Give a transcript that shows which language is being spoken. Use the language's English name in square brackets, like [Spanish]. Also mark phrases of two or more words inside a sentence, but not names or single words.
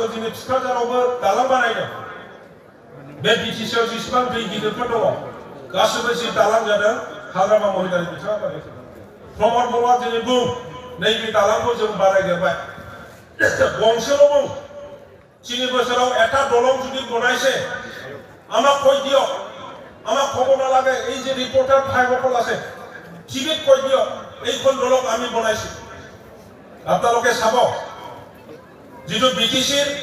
[Bodo] दिनै थुक्राझारावबो दालां बानायदों बे बिटिसिआव जेसेबां दै गिदिरफोर दङ गासैबो जि दालां जादों हाग्रामा महिलारि बिथाङा बानायदों प्रमद बर'आ दिनै बुं नैबे दालांखौ जों बानायदेरबाय गंसेल' बुं [Assamese] 3 বছৰত এটা দলং যদি বনাইছে আমাক কৈ দিয়ক আমাক ক'ব নালাগে এই যে ৰিপৰ্টাৰ ভাইসকল আছে টিভিত কৈ দিয়ক এইখন দলং আমি বনাইছো আপোনালোকে চাব যিটো বিটিচিৰ